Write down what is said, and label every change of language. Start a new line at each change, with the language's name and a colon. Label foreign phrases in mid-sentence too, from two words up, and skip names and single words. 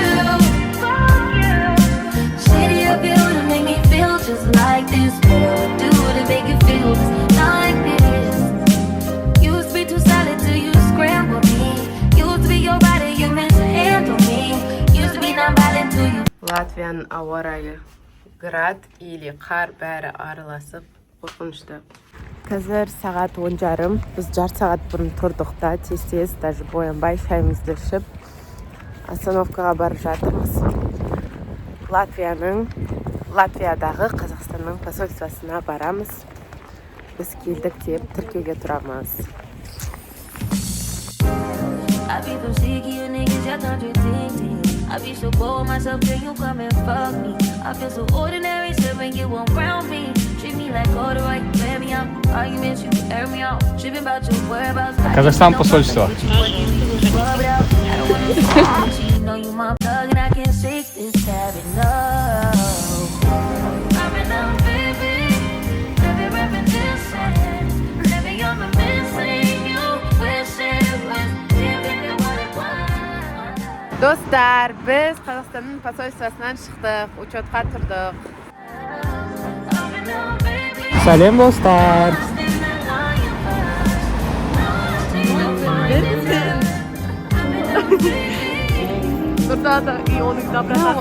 English: Fuck you. Shitty of you to make me feel just like this. What I would do to make you feel just like this. Used to be too solid till you scramble me. Used to be your body, you meant to handle me. Used to be non-violent till you.
Kazakh: Латвияның ауа райы
Russian: град или
Kazakh: қар бәрі араласып қорқынышты. Қазір сағат 10:30. Біз жарты сағат бұрын тұрдық та, тез даже боянбай шайымызды ішіп остановкаға барып жатырмыз. Латвиядағы Қазақстанның посольствосына барамыз. Біз келдік деп тіркеуге тұрамыз.
English: I be so sick of you niggas, y'all contradicting. I be so bored myself till you come and fuck me. I feel so ordinary, so when you around me. Treat me like corduroy, wear me out. Arguments, you air me out. Tripping about your whereabouts.
Russian: Казахстан посольство.
English: I don't wanna talk to you, you know you my plug and I can't shake this habit, no. I've been out, baby. Never reminiscing. Never you're missing you. Wishing it was different than what it was.
Kazakh: Достар, біз Қазақстанның посольствосынан шықтық, учетқа тұрдық. Сәлем, достар. Burada da ионың доброта.